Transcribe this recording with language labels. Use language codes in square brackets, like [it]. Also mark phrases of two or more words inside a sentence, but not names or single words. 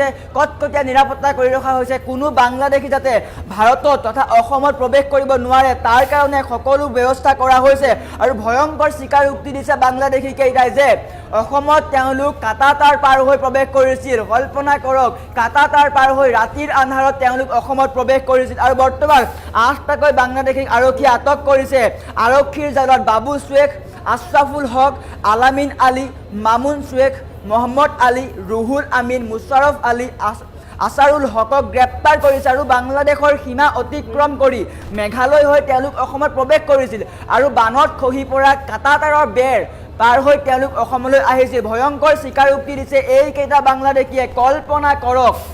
[as] কটকটীয়া নিৰাপত্তা কৰি ৰখা হৈছে কোনো বাংলাদেশী যাতে ভাৰতত তথা অসমত প্ৰৱেশ কৰিব নোৱাৰে তাৰ কাৰণে সকলো ব্যৱস্থা কৰা হৈছে আৰু ভয়ংকৰ স্বীকাৰোক্তি দিছে বাংলাদেশী কেইটাই যে অসমত তেওঁলোক কাটা তাঁৰ পাৰ হৈ প্ৰৱেশ কৰিছিল কল্পনা কৰক কাটা তাঁৰ পাৰ হৈ ৰাতিৰ আন্ধাৰত তেওঁলোক অসমত প্ৰৱেশ কৰিছিল আৰু বৰ্তমান 8টাকৈ বাংলাদেশীক আৰক্ষীয়ে আটক কৰিছে আৰক্ষীৰ জালত বাবু শ্বেখ আশ্ৰাফুল হক আলামিন আলী মামুন শ্বেখ মোহাম্মদ আলী রুহুল আমিন মুশারফ আলী আসাৰুল হকক গ্ৰেপ্তাৰ কৰিছে আৰু বাংলাদেশৰ সীমা অতিক্ৰম কৰি মেঘালয় হৈ তেওঁলোক অসমত প্ৰৱেশ কৰিছিল আৰু বানত খহি পৰা কাটা তাঁৰৰ বেৰ পাৰ হৈ তেওঁলোক অসমলৈ আহিছিল ভয়ংকৰ স্বীকাৰোক্তি দিছে এইকেইটা বাংলাদেশীয়ে কল্পনা কৰক